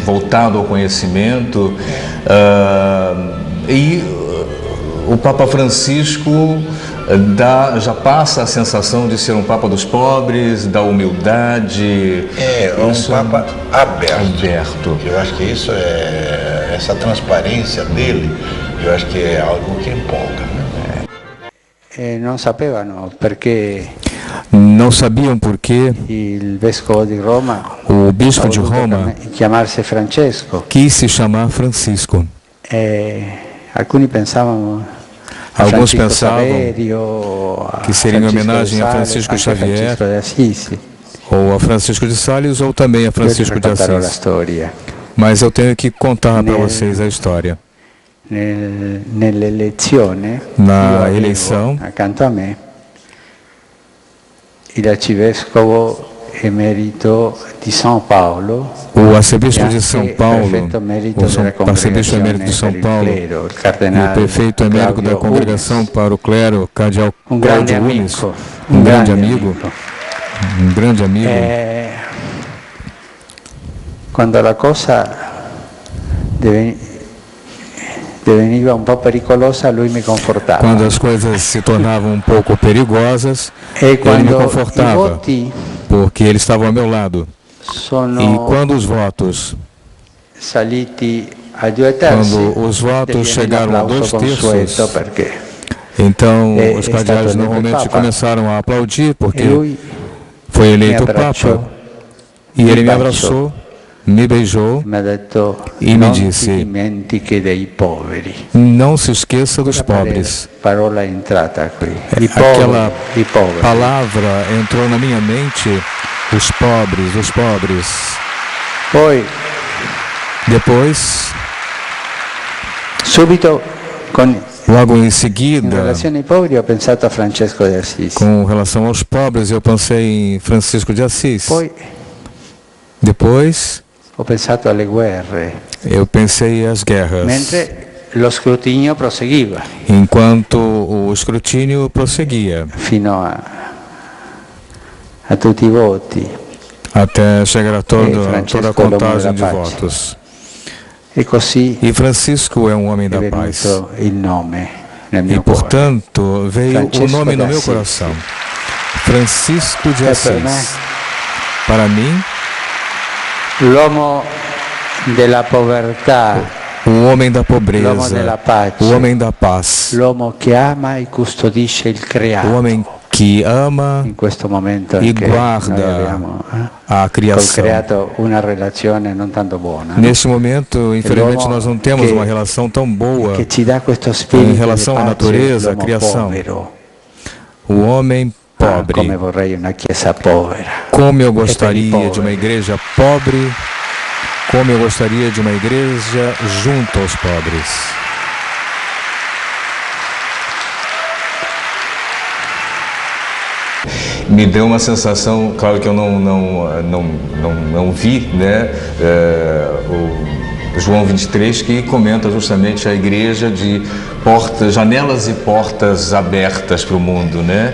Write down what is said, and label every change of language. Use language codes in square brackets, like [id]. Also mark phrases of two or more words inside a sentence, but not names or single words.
[pt] Voltado ao conhecimento. E o Papa Francisco já passa a sensação de ser um Papa dos pobres, da humildade. Um Papa aberto. Eu acho que isso essa transparência dele, eu acho que é algo que empolga, né? [it] Non sapevano perché [pt] Não sabiam por que [it] il vescovo di Roma [pt] o bispo [it] ha [pt] de [it] voluto [pt] Roma [it] chiamarsi Francesco. [pt] quis se chamar Francisco. [it] Alcuni pensavano a [pt] Alguns Francisco pensavam [it] Saverio, [pt] que seria em Francisco homenagem de a Sales, Francisco [it] anche [pt] Xavier, Francisco de Assisi. ou a Francisco de Sales, ou também a Francisco de [it] Io ti racconterò la [pt] Assis. [it] storia. [pt] Mas eu tenho que contar para vocês a história. [it] Nell'elezione, [pt] Na [it] io avevo [pt] eleição, [it] accanto a me il arcivescovo emerito di São Paulo, o arcebispo e [pt] de [it] anche [pt] São [it] il [pt] Paulo, [it] prefetto emerito [pt] o [it] della [pt] arcebispo emérito de São [it] congregazione per il [pt] Paulo, [it] clero, il [pt] e o [it] cardenale [pt] prefeito emérito da [it] Claudio [pt] congregação [it] Unes, [pt] para o clero, cardeal [it] un grande [pt] Cláudio Unes, [it] amico, [pt] um grande amigo, um grande amigo. [it] Quando la cosa diveniva un po' pericolosa, lui mi confortava. [pt] Quando as coisas se tornavam um pouco perigosas, [it] E [pt] ele me [it] quando i [pt] confortava, [it] voti [pt] porque ele estava ao meu lado. [it] sono [pt] E quando os votos [it] saliti a 2 terzi, [pt] Quando os votos [it] deviene [pt] chegaram a [it] l'applauso [pt] 2 [it] consueto, [pt] terços, [it] perché [pt] então [it] É [pt] os [it] stato [pt] cardeais [it] eleito [pt] normalmente [it] Papa. [pt] começaram a aplaudir, porque [it] e lui [pt] foi eleito [it] me abbracciò, [pt] Papa. E ele me [it] baciou, [pt] abraçou, me beijou, [it] mi ha detto [pt] E me [it] non [pt] disse, [it] ti dimentichi dei poveri. [pt] não se esqueça dos pobres. [it] Parola è entrata qui. [pt] Aquela [it] I poveri. [pt] palavra entrou na minha mente, os pobres, os pobres. [it] Poi [pt] Depois, [it] Subito, [pt] logo em [it] in [pt] seguida, [it] relazione ai poveri, ho pensato a Francesco di Assisi. [pt] com relação aos pobres, eu pensei em Francisco de Assis. [it] Poi [pt] Depois, [it] ho pensato alle guerre, [pt] eu pensei às guerras, [it] mentre lo scrutinio proseguiva [pt] enquanto o escrutínio prosseguia, [it] fino a tutti i voti. [pt] até chegar a toda a [it] Francesco [pt] contagem de é o nome da paz. votos. [it] E così [pt] E Francisco é um homem [it] è [pt] da paz. [it] venuto il nome nel [pt] E, [it] mio cuore. portanto, veio o Francisco [pt] nome no [it] de [pt] meu [it] Assis. [pt] coração. Francisco de [it] É per me. [pt] Assis. Para mim, [it] L'uomo della povertà, [pt] o homem da [it] l'uomo [pt] pobreza, [it] della pace, [pt] o homem da paz, [it] l'uomo che ama e custodisce il creato. [pt] o homem que ama [it] In questo momento [pt] e [it] in che noi [pt] guarda [it] abbiamo [pt] a [it] col [pt] criação. [it] creato una relazione non tanto buona, [pt] no? Neste momento, infelizmente, nós não temos que- uma relação tão boa. [it] che ci dà questo spirito in relazione di alla pace, [pt] natureza, [it] l'uomo [pt] creação. [it] povero. [pt] O homem [it] Come [pt] pobre. [it] vorrei una chiesa povera. [pt] Como eu [it] per i [pt] gostaria [it] poveri. [pt] de uma igreja pobre, como eu gostaria de uma igreja junto aos pobres. Me deu uma sensação, claro que eu não vi, né, o João 23, que comenta justamente a igreja de portas, janelas e portas abertas para o mundo, né?